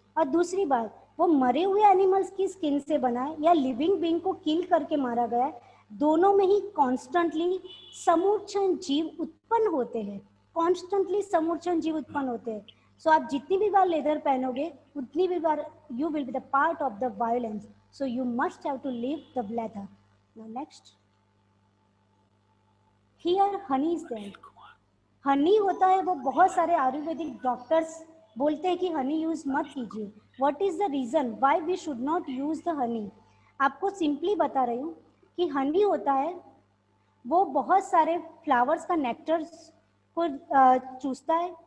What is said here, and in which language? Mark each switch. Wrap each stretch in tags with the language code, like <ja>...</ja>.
<hi>और दूसरी बात, वो मरे हुए एनिमल्स की स्किन से बना है या लिविंग बीइंग को किल करके मारा गया है, दोनों में ही कॉन्स्टेंटली समूर्छन जीव उत्पन्न होते हैं. कॉन्स्टेंटली समूर्छन जीव उत्पन्न होते हैं. सो आप जितनी भी बार लेदर पहनोगे उतनी भी बार</hi> <en>You will be the part of the violence. So you must have to leave the leather. Now next, here honey is there.</en> <hi>Honey होता है, वो बहुत सारे आयुर्वेदिक डॉक्टर्स बोलते हैं कि हनी यूज मत कीजिए.</hi> <en>What is the reason why we should not use the honey?</en> <hi>आपको सिंपली बता रही हूँ कि हनी होता है वो बहुत सारे फ्लावर्स का नेक्टर को चूसता है.</hi>